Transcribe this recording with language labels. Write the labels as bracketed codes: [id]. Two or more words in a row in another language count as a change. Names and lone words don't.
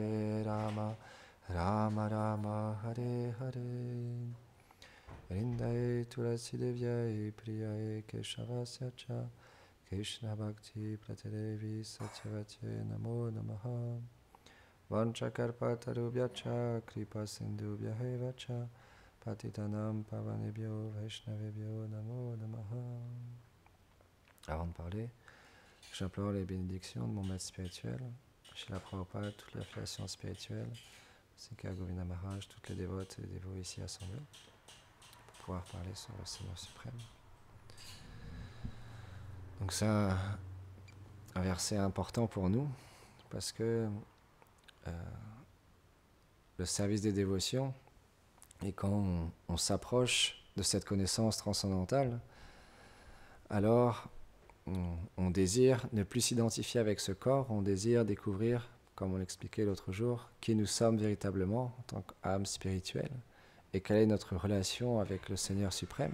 [sa] Rama Rama Hare Hare Vrindaye Tulasi Devyaye Priyaye Keshavasya Cha Krishna Bhakti Pratedevi Satyavate Namo Namaha Vanchakarpatarubhyacha Kripa Sindhubhyahe Cha Patitanam Pavanebhyo Vaishnavebhyo Namo Namaha. [fr] Avant de parler, j'implore les bénédictions de mon maître spirituel, Srila Prabhupada, toute l'affiliation spirituelle, ainsi qu'à Govinda Maharaj, toutes les dévotes et les dévots ici assemblés, pour pouvoir parler sur le Seigneur suprême. Donc c'est un verset important pour nous, parce que le service des dévotions, et quand on s'approche de cette connaissance transcendantale, alors on désire ne plus s'identifier avec ce corps, on désire découvrir, comme on l'expliquait l'autre jour, qui nous sommes véritablement en tant qu'âme spirituelle et quelle est notre relation avec le Seigneur suprême.